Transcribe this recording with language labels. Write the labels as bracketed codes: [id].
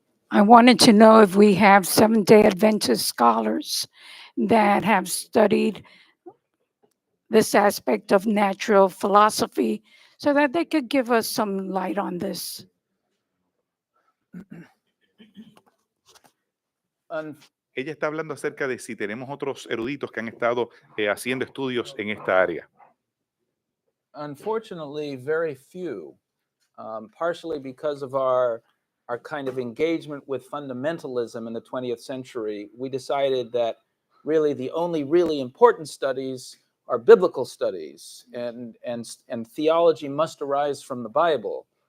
[en] I wanted to know if we have Seventh-day Adventist scholars that have studied this aspect of natural philosophy so that they could give us some light on this. [es] Ella está hablando acerca de si tenemos otros eruditos que han estado haciendo estudios en esta área. [en] Unfortunately, very few, partially because of our kind of engagement with fundamentalism in the 20th century. We decided that really the only really important studies are biblical studies, and theology must arise from the Bible.